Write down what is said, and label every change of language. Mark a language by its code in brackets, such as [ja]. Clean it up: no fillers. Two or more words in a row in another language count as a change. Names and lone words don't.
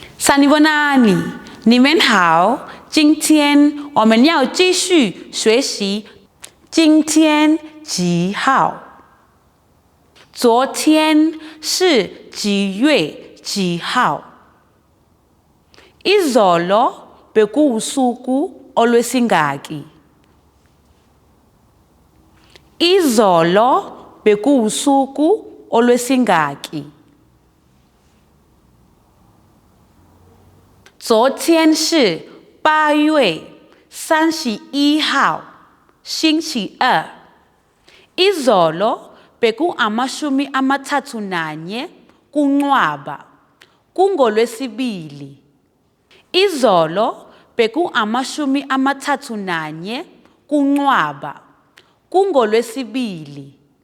[zh] 萨尼波纳尼，你们好。今天我们要继续学习今天几号。昨天是几月几号 ？ [zu] Izolo bekuwusuku olwesingaki. Izolo bekuwusuku olwesingaki. [zh] 昨天是8月31号，星期二。 [zu] Izolo bekuamashumi amathathu nanye kuNcwaba, kungolwesibili. Izolo bekuamashumi amathathu nanye kuNcwaba, kungolwesibili.